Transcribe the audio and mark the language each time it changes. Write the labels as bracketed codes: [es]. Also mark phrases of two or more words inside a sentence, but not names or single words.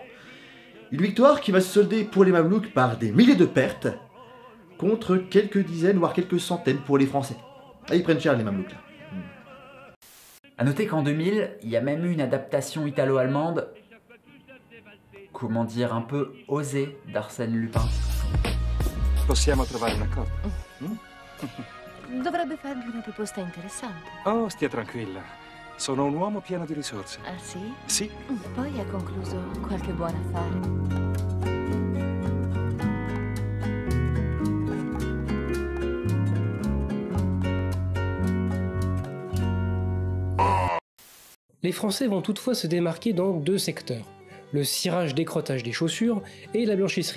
[fr] Une victoire qui va se solder pour les Mamelouks par des milliers de pertes, contre quelques dizaines, voire quelques centaines pour les Français. Ah, ils prennent cher les Mamelouks, là. A noter qu'en 2000, il y a même eu une adaptation italo-allemande, comment dire, un peu osée d'Arsène Lupin. [it] Possiamo trovare un accordo? Dovrebbe fargli una proposta interessante. Oh, stia tranquilla. Sono un uomo pieno di risorse. Ah sì? Sì. Poi ha concluso qualche buon affare. [fr] Les Français vont toutefois se démarquer dans deux secteurs, le cirage-décrottage des chaussures et la blanchisserie.